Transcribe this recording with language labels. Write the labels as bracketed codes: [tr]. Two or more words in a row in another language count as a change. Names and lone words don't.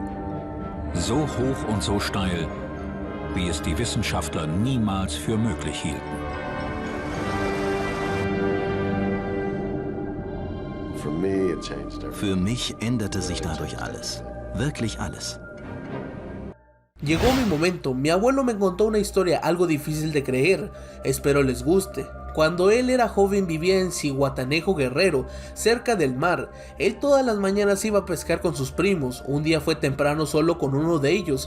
[de] So hoch und so steil, wie es die Wissenschaftler niemals für möglich hielten. Für mich änderte sich dadurch alles. Wirklich alles. [es] Llegó mi momento. Mi abuelo me contó una historia algo difícil de creer. Espero les guste. Cuando él era joven vivía en Zihuatanejo, Guerrero, cerca del mar. Él todas las mañanas iba a pescar con sus primos. Un día fue temprano solo con uno de ellos.